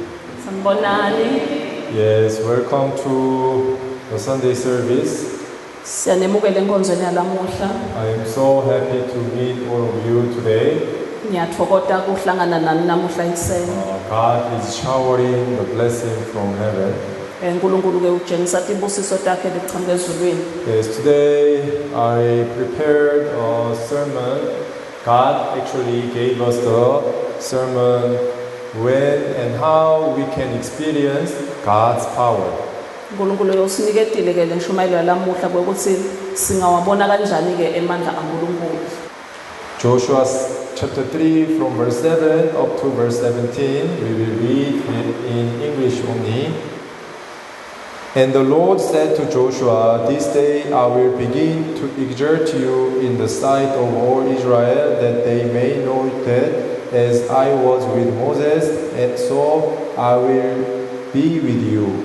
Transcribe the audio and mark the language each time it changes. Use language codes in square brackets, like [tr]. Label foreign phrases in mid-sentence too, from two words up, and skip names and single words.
[ss] Sanibonani. [en] Yes, welcome to the Sunday service. [ss] Siyanemukela enkonzweni yalamuhla. [en] I am so happy to meet all of you today. [ss] Ngiyathokoza ukuhlangana nani namuhla ekuseni. [en] God is showering the blessing from heaven. [ss] uNkulunkulu ke utshengisa ibusiso takhe lichamuka ezulwini. [en] Yes, today I prepared a sermon. God actually gave us the sermon when and how we can experience God's power. [ss] uNkulunkulu usiniketile ke lenshumayelo yalamuhla ukuthi singawabona kanjani ke emandla kaNkulunkulu. [en] Joshua chapter 3 from verse 7 up to verse 17. We will read it in English only. And the Lord said to Joshua, "This day I will begin to exert you in the sight of all Israel, that they may know that as I was with Moses, and so I will be with you.